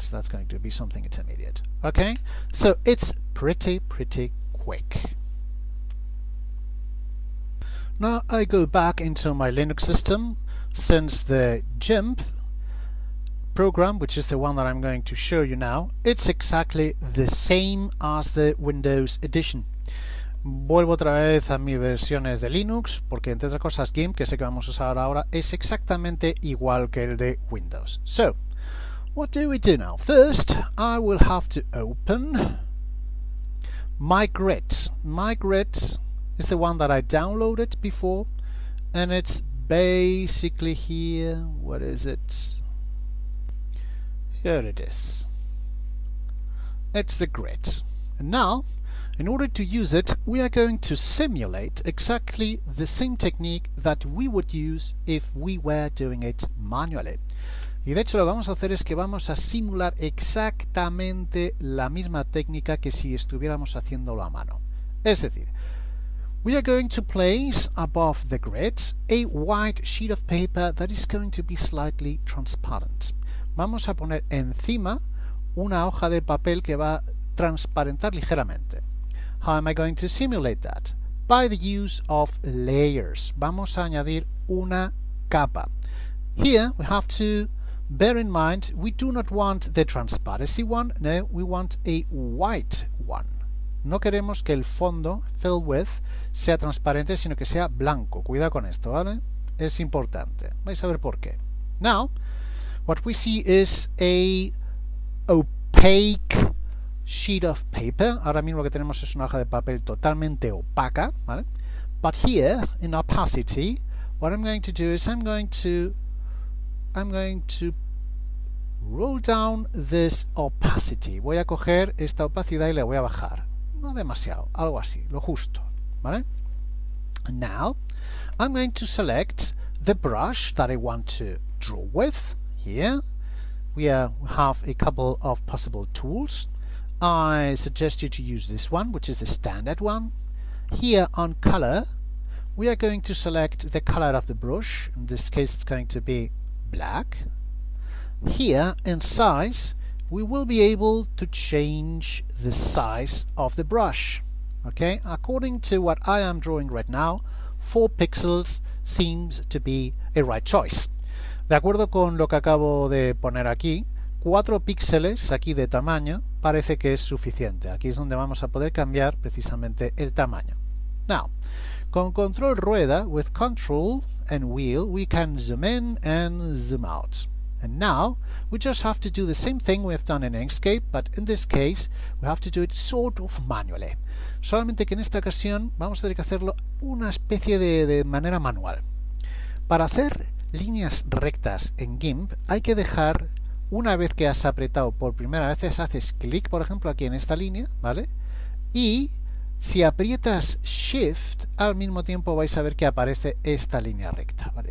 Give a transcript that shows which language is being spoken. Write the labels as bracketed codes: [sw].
[en] That's going to be something intermediate. Okay, so it's pretty quick. Now I go back into my Linux system, since the Gimp program, which is the one that I'm going to show you now, it's exactly the same as the Windows edition. [es] Vuelvo otra vez a mis versiones de Linux, porque entre otras cosas Gimp, que sé que vamos a usar ahora, es exactamente igual que el de Windows. [en] So, what do we do now? First, I will have to open my grid. My grid is the one that I downloaded before, and it's basically here. What is it? Here it is. It's the grid. And now, in order to use it, we are going to simulate exactly the same technique that we would use if we were doing it manually. [es] Y de hecho lo que vamos a hacer es que vamos a simular exactamente la misma técnica que si estuviéramos haciéndolo a mano. Es decir, [en] we are going to place above the grid a white sheet of paper that is going to be slightly transparent. [es] Vamos a poner encima una hoja de papel que va a transparentar ligeramente. [en] How am I going to simulate that? By the use of layers. [es] Vamos a añadir una capa. [en] Here we have to bear in mind we do not want the transparency one, no, we want a white one. [es] No queremos que el fondo, [en] fill with, [es] sea transparente, sino que sea blanco. Cuidado con esto, ¿vale? Es importante. Vais a ver por qué. [en] Now, what we see is a opaque sheet of paper. [es] Ahora mismo lo que tenemos es una hoja de papel totalmente opaca, ¿vale? [en] But here, in opacity, what I'm going to do is I'm going to roll down this opacity. [es] Voy a coger esta opacidad y la voy a bajar. No demasiado, algo así, lo justo, ¿vale? [en] Now, I'm going to select the brush that I want to draw with. Here, we have a couple of possible tools. I suggest you to use this one, which is the standard one. Here on color, we are going to select the color of the brush. In this case, it's going to be black. Here in size, we will be able to change the size of the brush. Okay, according to what I am drawing right now, 4 pixels seems to be a right choice. [es] De acuerdo con lo que acabo de poner aquí, 4 píxeles aquí de tamaño parece que es suficiente. Aquí es donde vamos a poder cambiar precisamente el tamaño. [en] Now, [es] con control rueda, [en] with control and wheel, we can zoom in and zoom out. And now, we just have to do the same thing we have done in Inkscape, but in this case, we have to do it sort of manually. [es] Solamente que en esta ocasión vamos a tener que hacerlo una especie de manera manual. Para hacer líneas rectas en Gimp, hay que dejar, una vez que has apretado por primera vez, haces clic, por ejemplo, aquí en esta línea, ¿vale? Y si aprietas Shift, al mismo tiempo vais a ver que aparece esta línea recta, ¿vale?